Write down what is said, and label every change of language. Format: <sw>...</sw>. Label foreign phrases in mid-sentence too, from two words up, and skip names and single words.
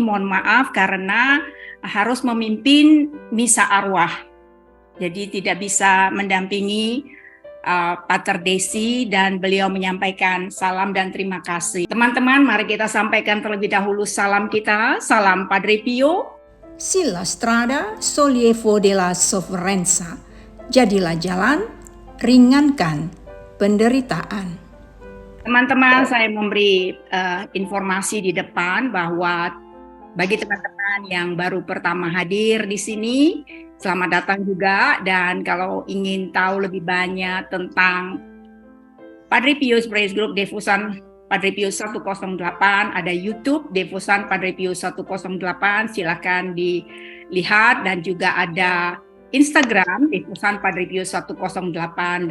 <id>Mohon maaf karena harus memimpin misa arwah, jadi tidak bisa mendampingi Pater Desi, dan beliau menyampaikan salam dan terima kasih. Teman-teman, mari kita sampaikan terlebih dahulu salam kita. Salam Padre Pio.</id> <it>Silla strada, sollievo della sofferenza.</it> <id>Jadilah jalan, ringankan penderitaan. Teman-teman, saya memberi informasi di depan bahwa bagi teman-teman yang baru pertama hadir di sini, selamat datang juga. Dan kalau ingin tahu lebih banyak tentang Padre Pius Praise Group Devosan Padre Pius 108, ada YouTube Devosan Padre Pius 108, silakan dilihat, dan juga ada Instagram Devosan Padre Pius 108.</id>